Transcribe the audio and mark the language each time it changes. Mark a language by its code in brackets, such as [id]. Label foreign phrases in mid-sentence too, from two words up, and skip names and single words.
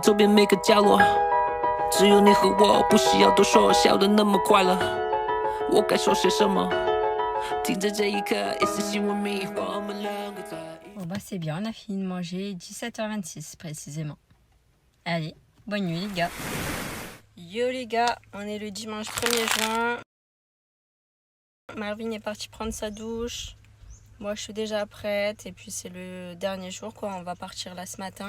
[zh] 周边每个角落只有你和我不需要多说笑得那么快乐我该说些什么停在这一刻一丝心问迷我们两个在 [fr] Bon bah c'est bien, on a fini de manger 17h26 précisément. Allez, bonne nuit les gars. Yo les gars, on est le dimanche 1er juin. Marvin est parti prendre sa douche. Moi je suis déjà prête et puis c'est le dernier jour quoi, on va partir là ce matin.